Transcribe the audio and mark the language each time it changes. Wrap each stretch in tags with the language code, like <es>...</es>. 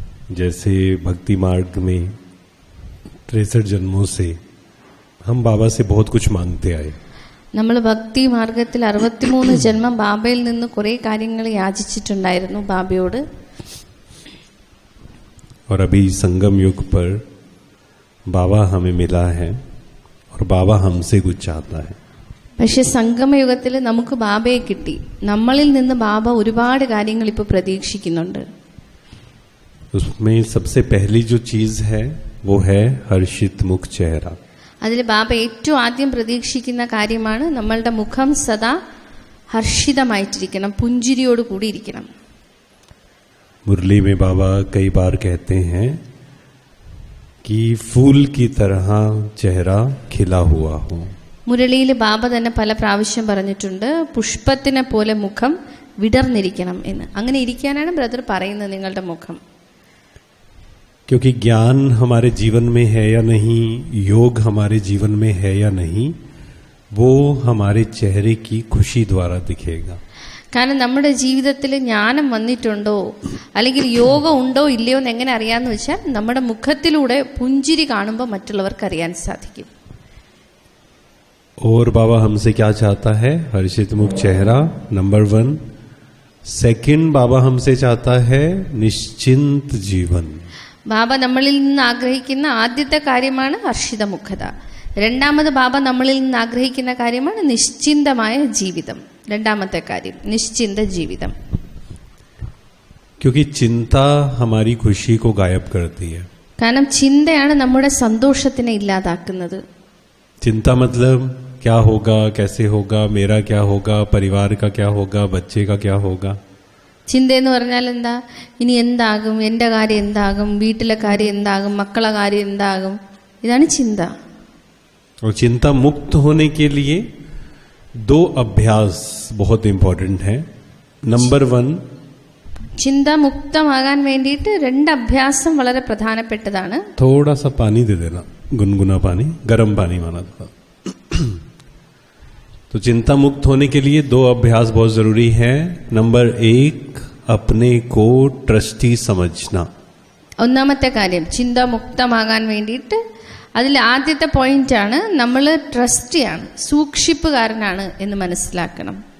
<hi>जैसे भक्ति मार्ग में 63 जन्मों से हम बाबा से बहुत कुछ मांगते आए.</hi> <ml>നമ്മൾ ഭക്തി മാർഗത്തിൽ 63 ജന്മം ബാബയിൽ നിന്ന് കുറേ കാര്യങ്ങൾ യാചിച്ചിട്ടുണ്ടായിരുന്നു ബാബയോട്.</ml> <hi>और अभी संगम युग पर बाबा हमें मिला है और बाबा हमसे कुछ चाहता है.</hi> <ml>പക്ഷെ സംഗമയുഗത്തിൽ നമുക്ക് ബാബയെ കിട്ടി. നമ്മളിൽ നിന്ന് ബാബ ഒരുപാട് കാര്യങ്ങൾ ഇപ്പോൾ പ്രതീക്ഷിക്കുന്നുണ്ട്.</ml> <hi>उसमें सबसे पहली जो चीज है वो है हर्षित मुख चेहरा.</hi> <ml>അതിൽ ബാബ ഏറ്റവും ആദ്യം പ്രതീക്ഷിക്കുന്ന കാര്യമാണ് നമ്മളുടെ മുഖം സദാ ഹർഷിതമായിട്ടിരിക്കണം, പുഞ്ചിരിയോട് കൂടി ഇരിക്കണം.</ml> <hi>मुरली में बाबा कई बार कहते हैं कि फूल की तरह चेहरा खिला हुआ हो.</hi> <ml>മുരളിയിൽ ബാബ തന്നെ പല പ്രാവശ്യം പറഞ്ഞിട്ടുണ്ട്, പുഷ്പത്തിനെ പോലെ മുഖം വിടർന്നിരിക്കണം എന്ന്. അങ്ങനെ ഇരിക്കാനാണ് ബ്രദർ പറയുന്നത് നിങ്ങളുടെ മുഖം.</ml> <hi>क्योंकि ज्ञान हमारे जीवन में है या नहीं, योग हमारे जीवन में है या नहीं, वो हमारे चेहरे की खुशी द्वारा दिखेगा.</hi> <ml>കാരണം നമ്മുടെ ജീവിതത്തിൽ ജ്ഞാനം വന്നിട്ടുണ്ടോ അല്ലെങ്കിൽ യോഗം ഉണ്ടോ ഇല്ലയോ എന്ന് എങ്ങനെ അറിയാമെന്ന് വെച്ചാൽ നമ്മുടെ മുഖത്തിലൂടെ പുഞ്ചിരി കാണുമ്പോൾ മറ്റുള്ളവർക്ക് അറിയാൻ സാധിക്കും.</ml> <hi>और बाबा हमसे क्या चाहता है? हर्षित मुख चेहरा नंबर 1. सेकंड, बाबा हमसे चाहता है निश्चिंत जीवन.</hi> <ml>ബാബ നമ്മളിൽ നിന്ന് ആഗ്രഹിക്കുന്ന ആദ്യത്തെ കാര്യമാണ് ഹർഷിതമുഖത. രണ്ടാമത് ബാബ നമ്മളിൽ നിന്ന് ആഗ്രഹിക്കുന്ന കാര്യമാണ് നിശ്ചിന്തമായ ജീവിതം. രണ്ടാമത്തെ കാര്യം നിശ്ചിന്ത ജീവിതം.</ml> <hi>क्योंकि चिंता हमारी खुशी को गायब करती है.</hi> <ml>കാരണം ചിന്തയാണ് നമ്മുടെ സന്തോഷത്തിനെ ഇല്ലാതാക്കുന്നത്.</ml> <hi>चिंता मतलब क्या होगा, कैसे होगा, मेरा क्या होगा, परिवार का क्या होगा, बच्चे का क्या होगा.</hi> <ml>ചിന്തയെന്ന് പറഞ്ഞാൽ എന്താ? ഇനി എന്താകും, എൻ്റെ കാര്യം എന്താകും, വീട്ടിലെ കാര്യം എന്താകും, മക്കളെ കാര്യം എന്താകും, ഇതാണ് ചിന്ത.</ml> <hi>और चिंता मुक्त होने के लिए 2 अभ्यास बहुत इंपॉर्टेंट है. नंबर 1,</hi> <ml>ചിന്ത മുക്തമാകാൻ വേണ്ടിയിട്ട് 2 അഭ്യാസം വളരെ പ്രധാനപ്പെട്ടതാണ്.</ml> <hi>थोड़ा सा पानी दे देना, गुनगुना पानी, गर्म पानी माना था. तो चिंता मुक्त होने के लिए 2 अभ्यास बहुत जरूरी है. नंबर 1, अपने को ट्रस्टी समझना.</hi> <ml>ഒന്നാമത്തെ കാര്യം ചിന്ത മുക്തമാകാൻ വേണ്ടിയിട്ട് അതിൽ ആദ്യത്തെ പോയിന്റ് ആണ് നമ്മൾ ട്രസ്റ്റിയാണ്, സൂക്ഷിപ്പുകാരനാണ് എന്ന് മനസ്സിലാക്കണം.</ml>